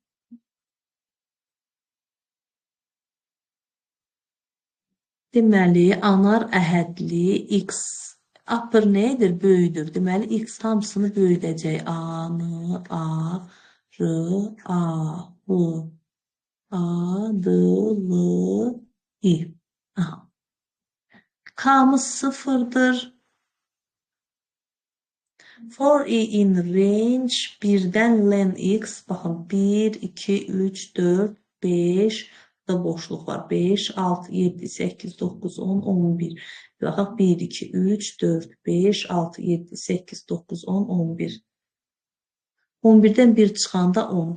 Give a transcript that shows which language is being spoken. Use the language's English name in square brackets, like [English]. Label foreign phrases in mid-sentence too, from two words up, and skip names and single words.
[Azerbaijani] Deməli, anar əhədli x upper nədir? Böyüdür. Deməli, x hamısını böyüdəcək. A-nı, A, R, A, B, A, D, L, I. K-mız sıfırdır. [English] For i in range [Azerbaijani] 1'dən len x, baxın 1, 2, 3, 4, 5, burada boşluq var. 5, 6, 7, 8, 9, 10, 11. Baxaq 1, 2, 3, 4, 5, 6, 7, 8, 9, 10, 11. 11'dən 1 çıxanda 10.